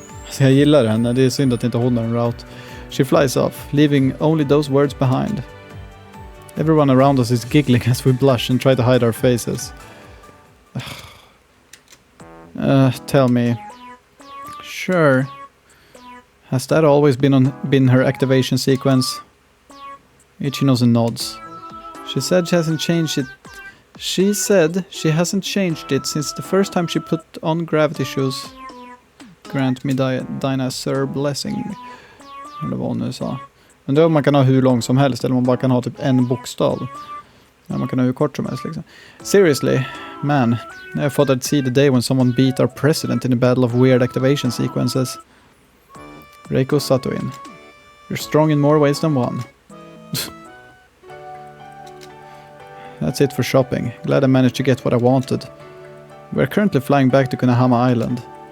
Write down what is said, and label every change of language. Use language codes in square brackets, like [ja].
[sv] Så jag gillar henne, det är synd att inte hon har en route. [en] She flies off, leaving only those words behind. Everyone around us is giggling as we blush and try to hide our faces. Tell me. Sure. Has that always been her activation sequence? Ichinose nods. She said she hasn't changed it. She said she hasn't changed it since the first time she put on gravity shoes. Grant me Dinah's sir blessing. [sv] Eller vad hon nu sa. Men då man kan ha hur lång som helst eller man bara kan ha typ en bokstav. Ja, man kan ha hur kort som helst liksom. [en] Seriously, man. I thought I'd see the day when someone beat our president in a battle of weird activation sequences. Reiko Satoin. You're strong in more ways than one. That's it for shopping. Glad I managed to get what I wanted. We're currently flying back to Kunahama Island.